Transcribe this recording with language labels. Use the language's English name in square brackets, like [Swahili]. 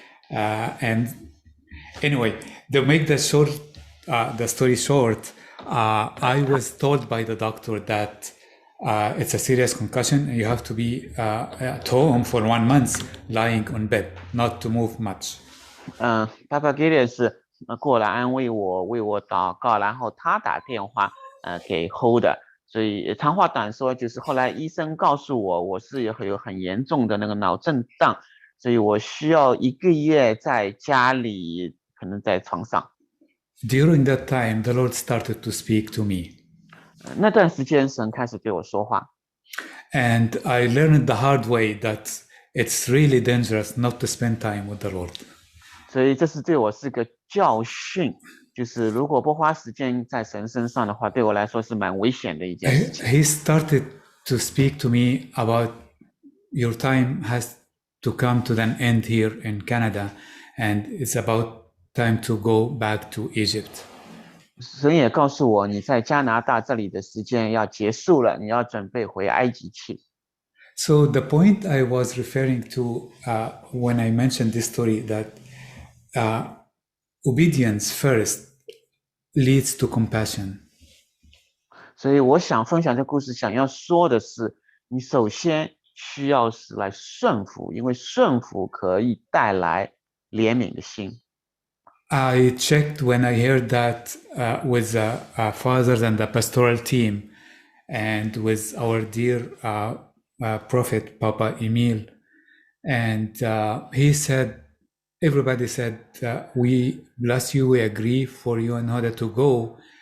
[English] And anyway, to make the story short, I was told by the doctor that it's a serious concussion and you have to be at home for 1 month, lying on bed, not to move much. [Chinese] Papa Gideon 是过来安慰我，为我祷告，然后他打电话给 Hoda。所以长话短说，就是后来医生告诉我，我是有很严重的那个脑震荡，所以我需要1个月在家里，可能在床上。 [English] During that time, the Lord started to speak to me. [Chinese] 那段时间，神开始对我说话。 [English] And I learned the hard way that it's really dangerous not to spend time with the Lord. [Chinese] 所以这是对我是个教训，就是如果不花时间在神身上的话，对我来说是蛮危险的一件事情。 [English] He started to speak to me about your time has to come to an end here in Canada, and it's about time to go back to Egypt. [Chinese] 神也告诉我，你在加拿大这里的时间要结束了，你要准备回埃及去。 [English] So the point I was referring to when I mentioned this story that obedience first leads to compassion. [Chinese] 所以我想分享这故事，想要说的是，你首先需要是来顺服，因为顺服可以带来怜悯的心。 [English] I checked when I heard that with the fathers and the pastoral team and with our dear prophet, Papa Emil. And he said, everybody said, we bless you, we agree for you in order to go.